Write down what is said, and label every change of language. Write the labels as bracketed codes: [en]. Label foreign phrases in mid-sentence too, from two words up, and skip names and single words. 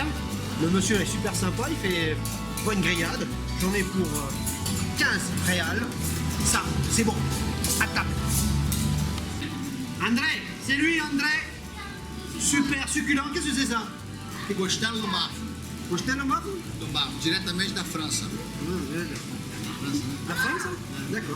[fr] Le monsieur est super sympa, il fait bonne grillade. J'en ai pour 15 réals. Ça, c'est bon. À table. André, c'est lui André. Super succulent, qu'est-ce que c'est ça? [pt] Costela no Bafo. Costela no Bafo? Do Bafo, diretamente da França. [fr] La France? D'accord.